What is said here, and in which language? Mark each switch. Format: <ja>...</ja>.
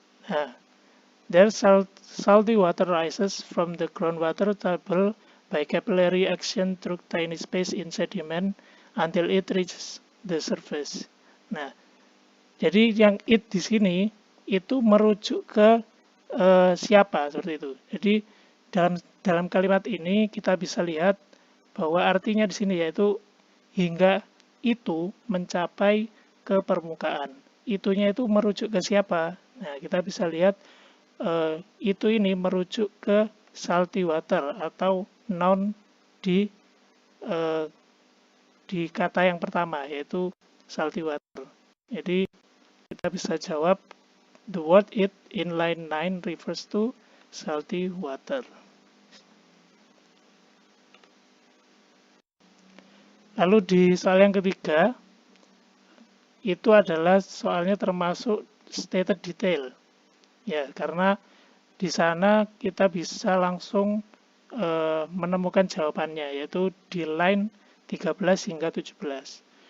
<en>Nah, there salty water rises from the groundwater table by capillary action through tiny space in sediment until it reaches the surface.</en> <id>Nah, jadi yang it di sini itu merujuk ke siapa, seperti itu. Jadi dalam kalimat ini kita bisa lihat bahwa artinya di sini yaitu hingga itu mencapai ke permukaan. Itunya itu merujuk ke siapa? Nah, kita bisa lihat itu ini merujuk ke salty water atau noun di kata yang pertama yaitu salty water.</id> <en>Jadi kita bisa jawab the word it in line 9 refers to salty water.</en> <id>Lalu di soal yang ketiga, itu adalah soalnya termasuk stated detail. Ya, karena di sana kita bisa langsung menemukan jawabannya, yaitu di line 13 hingga 17.</id>